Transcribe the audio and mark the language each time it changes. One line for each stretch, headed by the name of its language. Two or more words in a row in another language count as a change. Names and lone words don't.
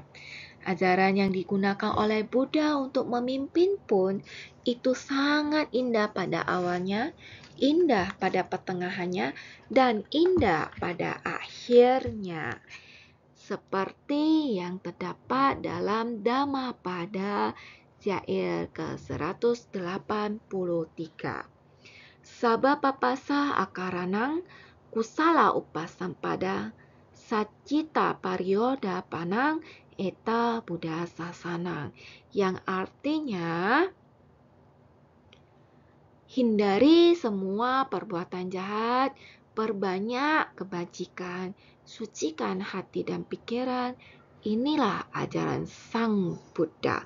Indonesian: Ajaran yang digunakan oleh Buddha untuk memimpin pun itu sangat indah pada awalnya, indah pada pertengahannya, dan indah pada akhirnya. Seperti yang terdapat dalam Dhammapada syair ke-183.
Pali: Sabha papasa akaranang kusala upasampada sacita parioda panang eta buddha sasanang,
Indonesian: yang artinya hindari semua perbuatan jahat, perbanyak kebajikan, sucikan hati dan pikiran. Inilah ajaran Sang Buddha.